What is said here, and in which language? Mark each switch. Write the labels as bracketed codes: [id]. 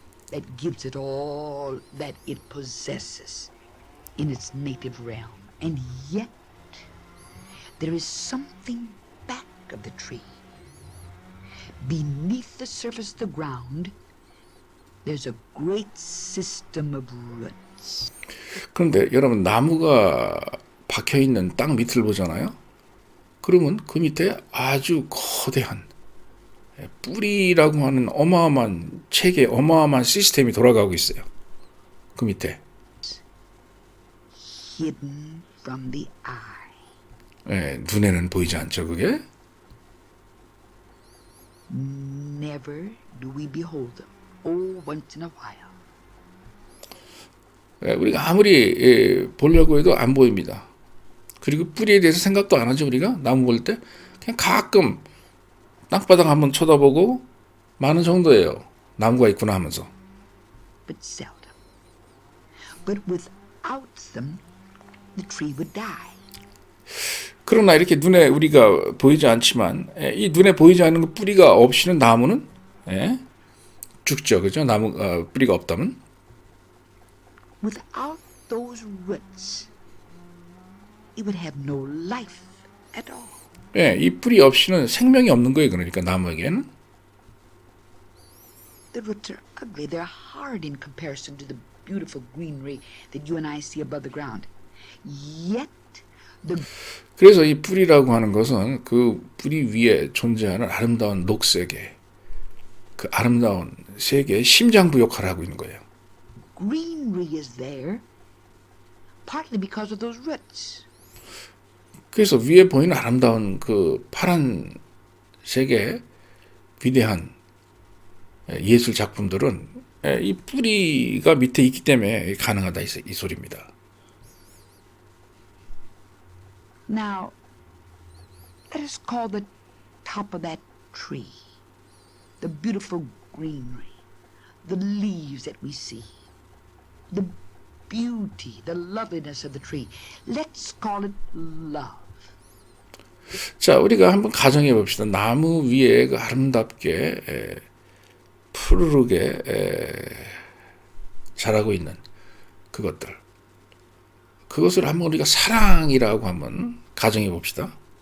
[en] that gives it all that it possesses in its native realm. And yet, there is something back of the tree. Beneath the surface of the ground, there's a great system of roots. [ko] 그런데 여러분 나무가 박혀 있는 땅 밑을 보잖아요. 그러면 그 밑에 아주 거대한 뿌리라고 하는 어마어마한 체계, 어마어마한 시스템이 돌아가고 있어요. 그 밑에. [en] Hidden from the eye. [ko] 예, 눈에는 보이지 않죠, 그게? [en] Never do we behold them. Oh, once in a while. [ko] 예, 우리가 아무리 보려고 해도 안 보입니다. 그리고 뿌리에 대해서 생각도 안 하죠, 우리가? 나무 볼 때. 그냥 가끔 땅바닥 한번 쳐다보고 마는 정도예요. 나무가 있구나 하면서. [en] But seldom. But without them, the tree would die. [ko] 그러나 이렇게 눈에 우리가 보이지 않지만 이 눈에 보이지 않는 그 뿌리가 없이는 나무는 죽죠. 그죠? 나무 뿌리가 없다면. [en] Without those roots, it would have no life at all. [ko] 예, 이 뿌리 없이는 생명이 없는 거예요. 그러니까 나무에게는. [en] The roots are ugly. They're hard in comparison to the beautiful greenery that you and I see above the ground. Yet, the [ko] 그래서 이 뿌리라고 하는 것은 그 뿌리 위에 존재하는 아름다운 녹색의 그 아름다운 세계의 심장부 역할을 하고 있는 거예요. [en] greenery is there partly because of those roots. [ko] 그래서 위에 보이는 아름다운 그 파란색의 위대한 예술 작품들은 이 뿌리가 밑에 있기 때문에 가능하다 이 소리입니다. [en] Now, let us call the top of that tree, the beautiful greenery, the leaves that we see, the beauty, the loveliness of the tree. Let's call it love. [ko] 자, 우리가 한번 가정해 봅시다. 나무 위에 그 아름답게 푸르르게 자라고 있는 그것들. 그것을 한번 우리가 사랑이라고 한번 가정해 봅시다.